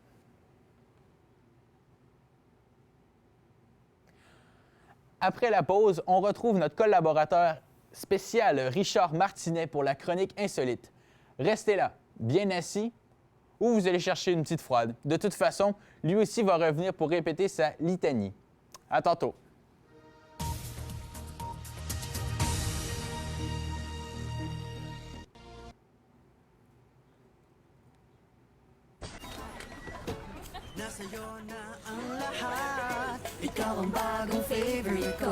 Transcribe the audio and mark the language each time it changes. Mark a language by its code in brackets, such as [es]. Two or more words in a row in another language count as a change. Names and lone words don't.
[fr] Après la pause, on retrouve notre collaborateur spécial Richard Martinet pour la chronique insolite. Restez là, bien assis, ou vous allez chercher une petite froide. De toute façon, lui aussi va revenir pour répéter sa litanie. À tantôt. [tl] Nasa'yo na ang lahat, ikaw ang bagong favorite ko.